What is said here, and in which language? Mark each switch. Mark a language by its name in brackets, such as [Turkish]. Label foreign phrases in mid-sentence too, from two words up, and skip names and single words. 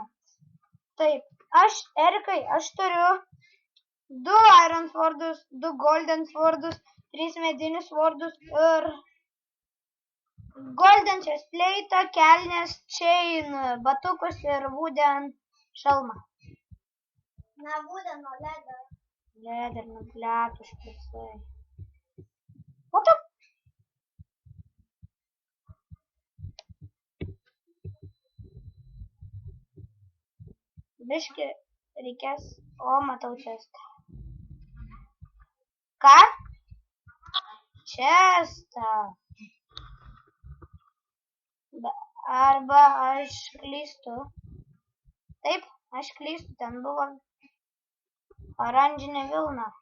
[Lithuanian] Taip, Erikai, aš turiu 2 [English] Iron Swordus, [Lithuanian] 2 [English] Golden Swordus, [Lithuanian] 3 medinius Swordus ir [English] Golden Chestplate'ą, [Lithuanian] kelnes, Chain, batukus ir Wooden šalmą. Na, Wooden, o Leather. Leather, nu pliatu špicai. [English] What the? [Lithuanian] Biški reikės... O, matau čestą. Ką? Čestą. Arba aš klystu. Taip, aš klystu. Ten buvo oranžinė vilna.